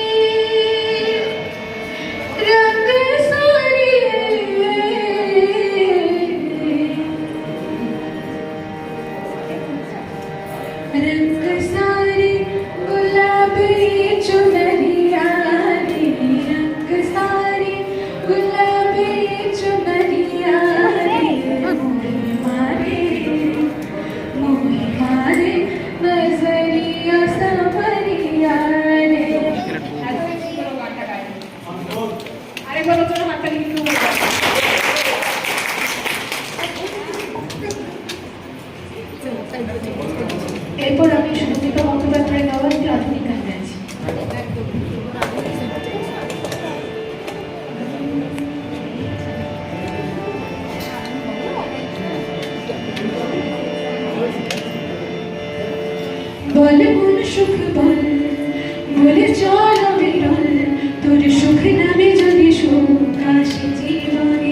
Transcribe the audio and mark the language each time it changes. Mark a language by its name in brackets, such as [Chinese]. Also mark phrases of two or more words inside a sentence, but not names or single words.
[Hindi] रंग सारी रंग सारी गुलाबी चुनरिया रे, रंग सारी गुलाबी चुनरिया रे, मोहे मारे नजरिया सावरिया रे। [Bangla] আরেকবার নতুন হাতটা কিন্তু এরপর আমি সুদীপা বন্দ্যোপাধ্যায় গাওয়া একটি আধুনিক গান গাইছি। বল মন সুখ বল, বলে চল বিরল, তোর সুখ নামে যদি সুখ আসে জীবনে।